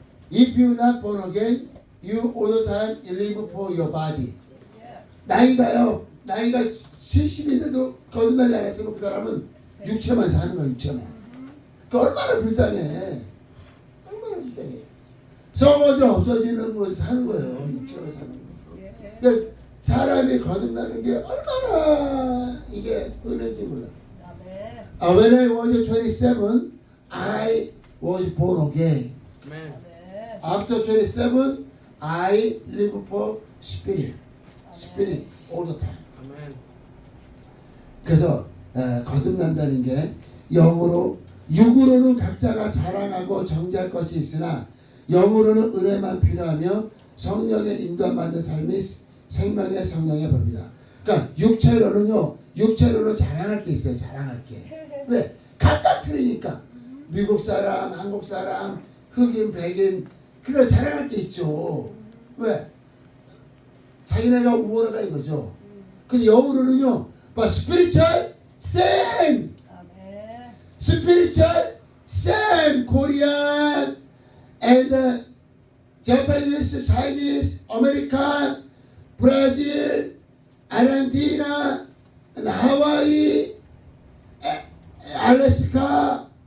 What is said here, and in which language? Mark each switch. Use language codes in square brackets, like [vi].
[en] If you not born again, you all the time live for your body. [ko] 나이가 70인데도 거듭나지 않았으면 그 사람은 육체만 사는 거야. 육체만. 그 얼마나 불쌍해. 얼마나 불쌍해. 썩어져 없어지는 거 사는 거예요. 육체로 사는 거. 그러니까 사람이 거듭나는 게 얼마나 이게 은혜인지 몰라. 아멘. [en] When I was 27, I was born again. [ko] 아멘. 아멘. [en] After 27, I live for spirit. Spirit all the time. [ko] 아멘. 그래서 거듭난다는 게 영으로, 육으로는 각자가 자랑하고 정죄할 것이 있으나 영으로는 은혜만 필요하며 성령의 인도함 받는 삶이 생명의 성령의 법이다. 그러니까 육체로는 자랑할 게 있어요. 자랑할 게. 왜? 각각 틀리니까. 미국 사람, 한국 사람, 흑인, 백인, 그거 자랑할 게 있죠. 왜? 자기네가 우월하다 이거죠. 근데 영으로는요, [en] but spiritual same. [ko] 아멘. [en] Spiritual same. Korean and Japanese, Chinese, American, Brazil, Argentina, and Hawaii, Alaska.